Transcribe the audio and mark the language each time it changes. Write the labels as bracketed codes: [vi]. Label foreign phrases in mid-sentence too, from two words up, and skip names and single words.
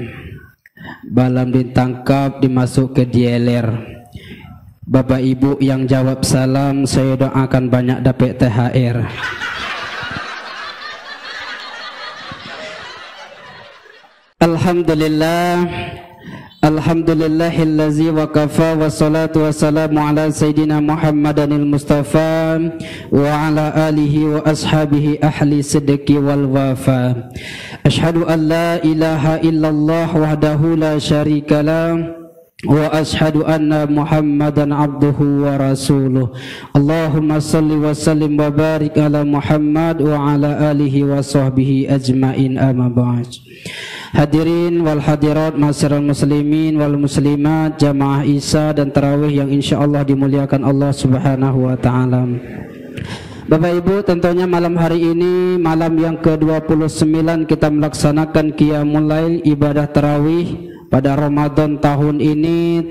[id] Balam ditangkap, dimasuk ke dieler. Bapak ibu yang jawab salam, saya doakan banyak dapat THR. [ar] الحمد لله، الحمد لله الذي وكفى، والصلاة والسلام على سيدنا محمد المصطفى وعلى آله وأصحابه أهل الصدق والوفاء. أشهد أن لا إله إلا الله وحده لا شريك له وأشهد أن محمدا عبده ورسوله. اللهم صل وسلم وبارك على محمد وعلى آله وصحبه أجمعين، أما بعد. الحاضرين والحاضرات, [id] masyarakat [ar] المسلمين والمسلمات, [id] jamaah Isya dan tarawih yang insyaallah dimuliakan Allah [ar] سبحانه وتعالى. [id] Bapak Ibu, tentunya malam hari ini malam yang ke-29 kita melaksanakan [ar] قيام الليل, [id] ibadah tarawih pada Ramadan tahun ini.